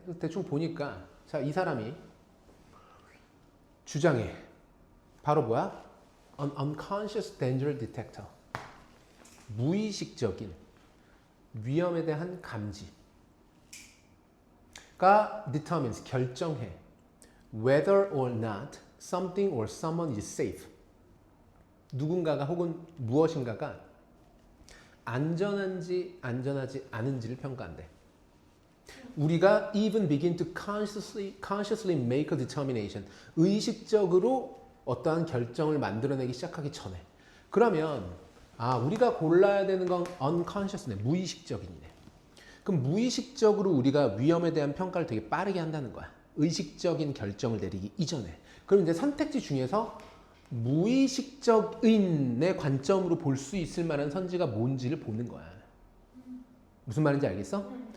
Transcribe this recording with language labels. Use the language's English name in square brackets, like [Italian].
[Korean] 그래서 대충 보니까 자, 이 사람이 주장해. 바로 뭐야? [English] An unconscious danger detector. [Korean] 무의식적인 위험에 대한 감지가 determines, 결정해. [English] Whether or not something or someone is safe. [Korean] 누군가가 혹은 무엇인가가 안전한지 안전하지 않은지를 평가한대. [English] 우리가 even begin to consciously make a determination. [Korean] 의식적으로 어떠한 결정을 만들어내기 시작하기 전에. 그러면 우리가 골라야 되는 건 unconscious네. 무의식적이네. 그럼 무의식적으로 우리가 위험에 대한 평가를 되게 빠르게 한다는 거야. 의식적인 결정을 내리기 이전에. 그럼 이제 선택지 중에서 무의식적인의 관점으로 볼 수 있을 만한 선지가 뭔지를 보는 거야. 무슨 말인지 알겠어?